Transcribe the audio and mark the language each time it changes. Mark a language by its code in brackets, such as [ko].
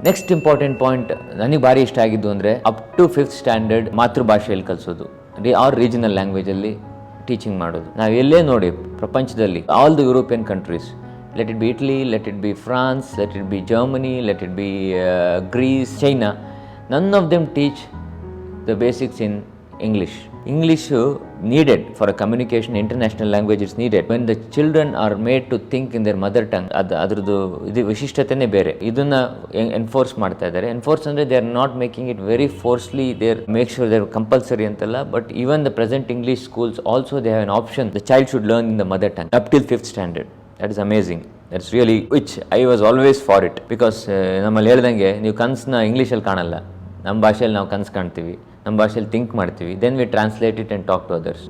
[kn] Next important point ನನಗೆ ಭಾರಿ ಇಷ್ಟ ಆಗಿದ್ದು ಅಂದರೆ, ಅಪ್ ಟು 5th ಸ್ಟ್ಯಾಂಡರ್ಡ್ ಮಾತೃಭಾಷೆಯಲ್ಲಿ ಕಲಿಸೋದು, ಆರ್ ರೀಜನಲ್ ಲ್ಯಾಂಗ್ವೇಜಲ್ಲಿ ಟೀಚಿಂಗ್ ಮಾಡೋದು. ನಾವು ಎಲ್ಲೇ ನೋಡಿ ಪ್ರಪಂಚದಲ್ಲಿ, [en] All the European countries, let it be Italy, let it be France, let it be Germany, let it be Greece, China, none of them teach the basics in English. English needed for a communication, international language is needed. When the children are made to think in their mother tongue, [kn] ಅದ್ರದ್ದು ಇದು ವಿಶಿಷ್ಟತೆನೇ ಬೇರೆ. ಇದನ್ನ enforce ಮಾಡ್ತಾ ಇದ್ದಾರೆ. [en] Enforce ಅಂದರೆ they are not making it very forcefully, they are make sure they are compulsory ಅಂತಲ್ಲ, but even the present English schools also they have an option, the child should learn in the mother tongue up till 5th standard. That is amazing. That's really which I was always for it. Because [kn] ನಮ್ಮಲ್ಲಿ ಹೇಳ್ದಂಗೆ ನೀವು ಕನಸನ್ನ ಇಂಗ್ಲೀಷಲ್ಲಿ ಕಾಣಲ್ಲ, ನಮ್ಮ ಭಾಷೆಯಲ್ಲಿ ನಾವು ಕನಸು ಕಾಣ್ತೀವಿ, ನಮ್ಮ ಭಾಷೆಯಲ್ಲಿ ಥಿಂಕ್ ಮಾಡ್ತೀವಿ, [en] Then we translate it and talk to others.